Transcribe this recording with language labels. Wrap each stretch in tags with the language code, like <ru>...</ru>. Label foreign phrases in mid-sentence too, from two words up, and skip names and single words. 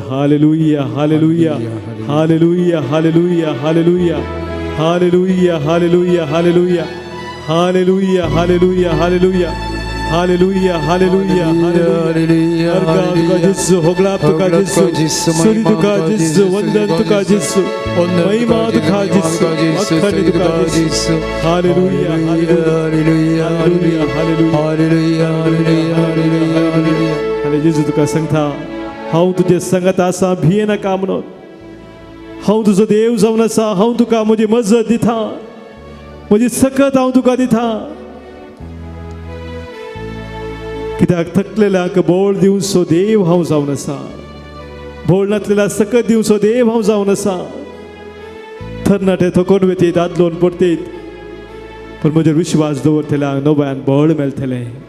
<la>Hallelujah, hallelujah, hallelujah, hallelujah, hallelujah, hallelujah, hallelujah, hallelujah, hallelujah, hallelujah, hallelujah, hallelujah, hallelujah, hallelujah.</la> <kok>Arga tuka Jesu, hoglap tuka Jesu, suri tuka Jesu, vandan tuka Jesu, महिमा तुका Jesu, अखंड तुका Jesu.</kok> <la>Hallelujah, hallelujah, hallelujah, hallelujah, hallelujah, hallelujah.</la> <kok>आणि जेजू तुका सांगता हांव तुजे संगत आसा भिये नाका म्हणून हांव तुजो देव जावन आसा हांव तुका म्हजी मजत दिता म्हजी सकत हांव तुका दिता कित्याक थकलेल्याक बोळ दिवचो देव हांव जावन आसा बोळ नासलेल्या सकत दिवचो देव हांव जावन आसा तरणाटे थकोन वेतीत आदलोन पडटीत पूण म्हजेर विश्वास दवरतल्यांक नव्यान बळ मेळटलें</kok>